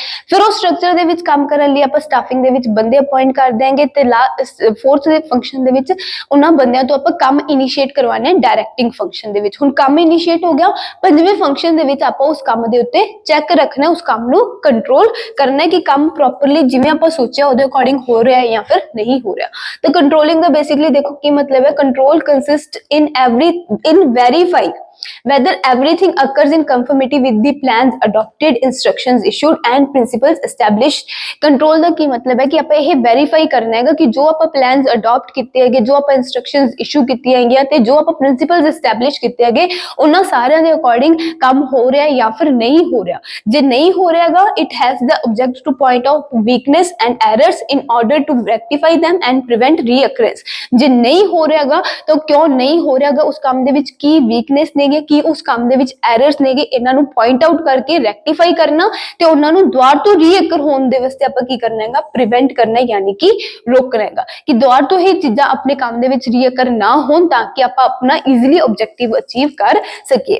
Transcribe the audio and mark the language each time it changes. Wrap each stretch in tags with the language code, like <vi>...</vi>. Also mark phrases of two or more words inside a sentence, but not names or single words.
<pa>ਫਿਰ ਉਹ ਸਟਰਕਚਰ ਦੇ ਵਿੱਚ ਕੰਮ ਕਰਨ ਲਈ ਆਪਾਂ ਸਟਾਫਿੰਗ ਦੇ ਵਿੱਚ ਬੰਦੇ ਅਪਾਇੰਟ ਕਰਦੇ ਹਾਂਗੇ ਤੇ ਫੋਰਥ ਦੇ ਫੰਕਸ਼ਨ ਦੇ ਵਿੱਚ ਉਹਨਾਂ ਬੰਦਿਆਂ ਤੋਂ ਆਪਾਂ ਕੰਮ ਇਨੀਸ਼ੀਏਟ ਕਰਵਾਉਣਾ ਹੈ</pa> <en>directing function</en> <pa>ਦੇ ਵਿੱਚ। ਹੁਣ ਕੰਮ ਇਨੀਸ਼ੀਏਟ ਹੋ ਗਿਆ, ਪੰਜਵੇਂ ਫੰਕਸ਼ਨ ਦੇ ਵਿੱਚ ਆਪਾਂ ਉਸ ਕੰਮ ਦੇ ਉੱਤੇ ਚੈੱਕ ਰੱਖਣਾ, ਉਸ ਕੰਮ ਨੂੰ ਕੰਟਰੋਲ ਕਰਨਾ ਹੈ ਕਿ ਕੰਮ ਪ੍ਰੋਪਰਲੀ ਜਿਵੇਂ ਆਪਾਂ ਸੋਚਿਆ ਉਹਦੇ ਅਕੋਰਡਿੰਗ ਹੋ ਰਿਹਾ ਹੈ ਜਾਂ ਫਿਰ ਨਹੀਂ ਹੋ ਰਿਹਾ। ਤਾਂ ਕੰਟਰੋਲਿੰਗ ਦਾ ਬੇਸਿਕਲੀ ਦੇਖੋ ਕੀ ਮਤਲਬ ਹੈ।</pa> <en>control consist in verify whether everything occurs in conformity with the plans adopted, instructions issued and principles established।</en> <pa>कंट्रोल ਦਾ ਕੀ ਮਤਲਬ ਹੈ ਕਿ ਆਪਾਂ ਇਹ ਵੈਰੀਫਾਈ ਕਰਨਾ ਹੈਗਾ ਕਿ ਜੋ ਆਪਾਂ</pa> <en>plans adopt</en> <pa>ਕੀਤੇ ਹੈਗੇ, ਜੋ ਆਪਾਂ</pa> <en>instructions issue</en> <pa>ਕੀਤੀਆਂ ਹੈਗੀਆਂ ਤੇ ਜੋ ਆਪਾਂ</pa> <en>principles establish</en> <pa>ਕੀਤੇ ਹੈਗੇ, ਉਹਨਾਂ ਸਾਰਿਆਂ ਦੇ ਅਕੋਰਡਿੰਗ ਕੰਮ ਹੋ ਰਿਹਾ ਜਾਂ ਫਿਰ ਨਹੀਂ ਹੋ ਰਿਹਾ। ਜੇ ਨਹੀਂ ਹੋ ਰਿਹਾਗਾ,</pa> <en>it has the object to point out weakness and errors in order to rectify them and prevent reoccurrence।</en> <pa>ਜੇ ਨਹੀਂ ਹੋ ਰਿਹਾਗਾ ਤਾਂ ਕਿਉਂ ਨਹੀਂ ਹੋ ਰਿਹਾਗਾ, ਉਸ ਕੰਮ ਦੇ ਵਿੱਚ ਕੀ ਵੀਕਨੈਸ ਨੇ, ਕਿ ਉਸ ਕੰਮ ਦੇ ਵਿੱਚ ਐਰਰਸ ਨੇਗੇ, ਇਹਨਾਂ ਨੂੰ</pa> <en>point out</en> <pa>ਕਰਕੇ ਰੈਕਟੀਫਾਈ ਕਰਨਾ ਤੇ ਉਹਨਾਂ ਨੂੰ ਦੁਬਾਰਾ ਤੋਂ ਰੀਅਕਰ ਹੋਣ ਦੇ ਵਾਸਤੇ ਆਪਾਂ ਕੀ ਕਰਨਾ ਹੈਗਾ, ਪ੍ਰੀਵੈਂਟ ਕਰਨਾ, ਯਾਨੀ ਕਿ ਰੋਕਣਾ ਹੈਗਾ ਕਿ ਦੁਬਾਰਾ ਤੋਂ ਇਹ ਚੀਜ਼ਾਂ ਆਪਣੇ ਕੰਮ ਦੇ ਵਿੱਚ ਰੀਅਕਰ ਨਾ ਹੋਣ ਤਾਂ ਕਿ ਆਪਾਂ ਆਪਣਾ</pa> <en>easily objective achieve</en> <pa>ਕਰ ਸਕੀਏ।</pa>